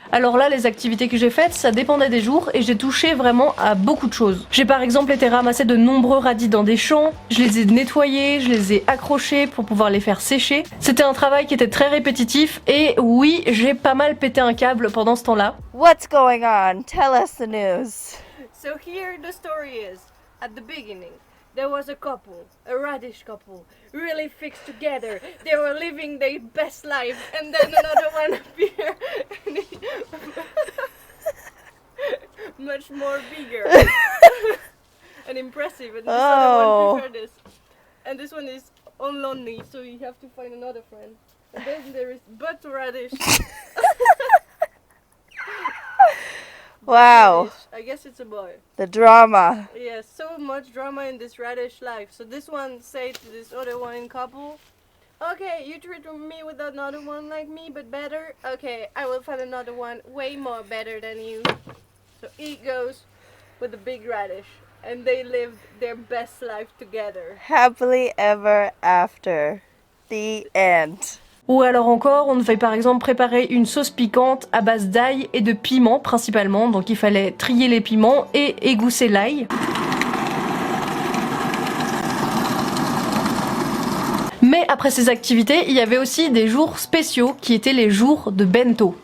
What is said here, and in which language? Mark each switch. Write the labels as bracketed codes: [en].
[fr] Alors là, les activités que j'ai faites, ça dépendait des jours et j'ai touché vraiment à beaucoup de choses. J'ai par exemple été ramasser de nombreux radis dans des champs, je les ai nettoyés, je les ai accrochés pour pouvoir les faire sécher. C'était un travail qui était très répétitif et oui, j'ai pas mal pété un câble pendant ce temps-là. [en] What's going on? Tell us the news. So here the story is, at the beginning, there was a couple, a radish couple, really fixed together. They were living their best life, and then another one appeared, and much more bigger and impressive. And this other one preferred this, and this one is all lonely, so you have to find another friend. Then there is butt radish. Wow. I guess it's a boy. The drama. Yeah, so much drama in this radish life. So this one say to this other one in couple, okay, you treat me with another one like me, but better. Okay, I will find another one way more better than you. So he goes with the big radish, and they lived their best life together. Happily ever after. The end. [fr] Ou alors encore, on devait par exemple préparer une sauce piquante à base d'ail et de piment principalement, donc il fallait trier les piments et égousser l'ail. Mais après ces activités, il y avait aussi des jours spéciaux qui étaient les jours de bento.